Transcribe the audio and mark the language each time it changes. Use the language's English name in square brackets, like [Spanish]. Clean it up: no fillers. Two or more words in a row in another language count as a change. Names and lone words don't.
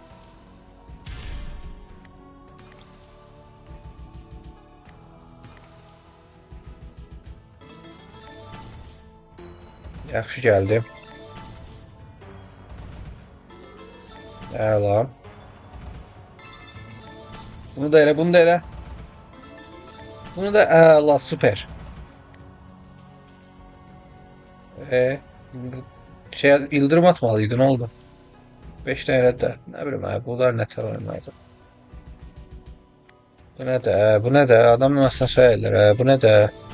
[Azerbaijani] Yaxşı gəldi. Əla. Bunu da elə, bunu da elə. Bunu da əla, süper. [Turkish] Yıldırım atmalıydı, ne oldu? 5 tane de, ne bileyim abi, bunlar ne tər oyunlardı. Bu ne de, adamın aslında söylerler, bu ne de.